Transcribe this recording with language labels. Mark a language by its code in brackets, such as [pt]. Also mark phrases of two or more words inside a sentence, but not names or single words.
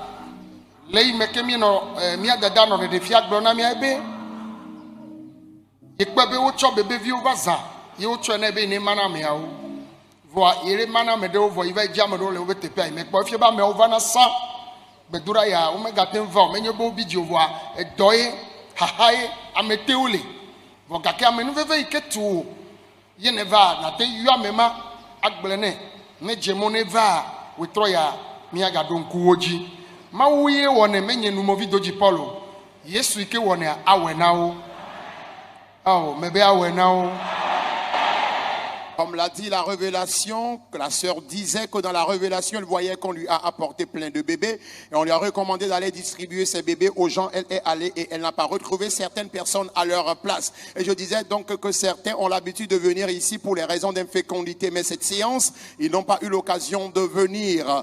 [ee] le yi me ke mienɔ mía dada nɔ ɖeɖefia gblɔ na mía be yekpe be wotsɔ bebeviwo va zã ye wotsɔe nɛ be ne ma na ameawo vɔa yele ma na ame ɖewo vɔ yi va dzi ame ɖewo le wobe teƒea yi me kpɔ efia be ameawo va na sa gbedoɖa ya womegate ŋu va o menye be wobi dzi o vɔa edɔ ye haha ye ametewo le vɔ gake amenuveve yi ke tu o ye ne va nate yɔ ame ma agblẽ nɛ ne dze mo ne va wetrɔ ya míagaɖo ŋkuwo dzi. Mawu ye wɔnɛ menye numovi do dzi Paul o. Yesu yi ke wɔnɛ awɔe na wo. Awɔ mebe awɔe na wo. [fr] Comme l'a dit la révélation, que la sœur disait que dans la révélation, elle voyait qu'on lui a apporté plein de bébés et on lui a recommandé d'aller distribuer ces bébés aux gens. Elle est allée et elle n'a pas retrouvé certaines personnes à leur place. Et je disais donc que certains ont l'habitude de venir ici pour les raisons d'infécondité, mais cette séance, ils n'ont pas eu l'occasion de venir.